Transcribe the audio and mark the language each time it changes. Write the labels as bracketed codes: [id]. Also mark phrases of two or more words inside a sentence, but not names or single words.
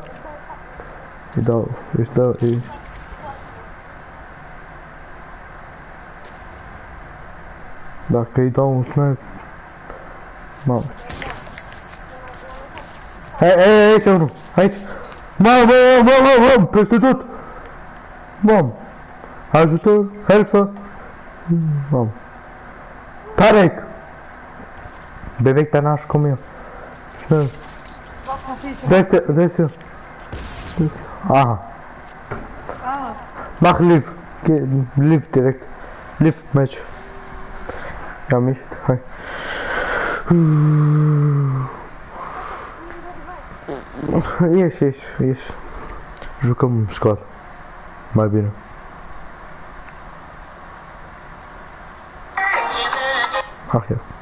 [ro] Îi dau. Dacă îi dau un snap... Mamă. Aici unul, aici. Mamă, peste tot. Mamă. Ajutor, helfer. Mamă. Tarek! [de] Beweg deinen Arsch, komm her. Schnell. Da ist er. Aha. Mach Lift. Lift direkt. Lift Match. Ja, mich. Hi. [ro] Ieși. Jucăm squad. Mai bine. [de] Ah, ja.